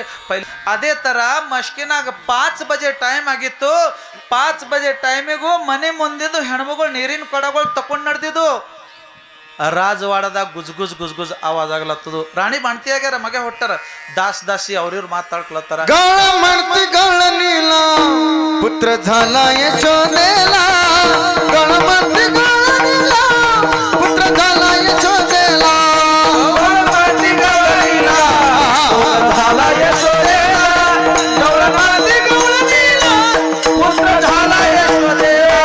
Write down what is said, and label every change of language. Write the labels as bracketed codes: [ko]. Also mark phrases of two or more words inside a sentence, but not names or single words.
[kn] ಪೈಲೆ ಅದೇ ಥರ ಮಶ್ಕಿನಾಗ 5 ಬಜೆ ಟೈಮ್ ಆಗಿತ್ತು. 5 ಬಜೆ ಟೈಮಿಗೂ ಮನೆ ಮುಂದಿದ್ದು ಹೆಣ್ಮಗಳು ನೀರಿನ ಕೊಡಗಳು ತಕೊಂಡು ನಡೆದಿದ್ದು. ರಾಜವಾಡದಾಗ ಗುಜ್ ಆವಾಜ್ ಆಗ್ಲತ್ತದು. ರಾಣಿ ಬಾಣ್ತಿ ಆಗ್ಯಾರ, ಮಗ ಹೊಟ್ಟಾರ. ದಾಸಿ ಅವ್ರಿವ್ರು ಮಾತಾಡ್ಕೊಳತ್ತಾರ. [mr] गळ म्हणती गळनीला पुत्र झाला यशोदेला, गळ म्हणती गळनीला पुत्र झाला यशोदेला, गळ म्हणती गळनीला झाला यशोदेला, गळ म्हणती गळनीला पुत्र झाला यशोदेला.